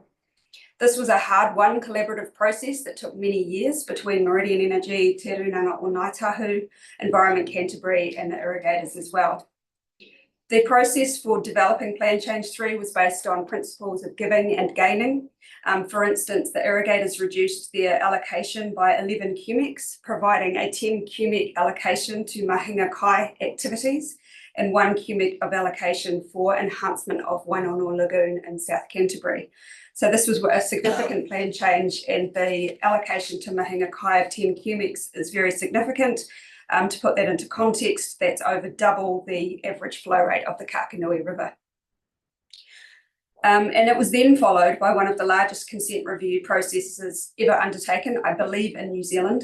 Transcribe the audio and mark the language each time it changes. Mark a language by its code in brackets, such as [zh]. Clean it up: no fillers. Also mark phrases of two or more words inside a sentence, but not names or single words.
[en] This was a hard-won collaborative process that took many years between Meridian Energy, Te Runanga o Ngāi Tahu, Environment Canterbury and the irrigators as well. The process for developing Plan Change 3 was based on principles of giving and gaining. For instance, the irrigators reduced their allocation by 11 cumecs, providing a 10 cumec allocation to [mi] mahinga kai [en] activities and 1 cumec of allocation for enhancement of Wainono Lagoon in South Canterbury. So this was a significant plan change, and the allocation to [mi] mahinga kai [en] of 10 cumecs is very significant. To put that into context, that's over double the average flow rate of the Kakanui River. And it was then followed by one of the largest consent review processes ever undertaken, I believe, in New Zealand.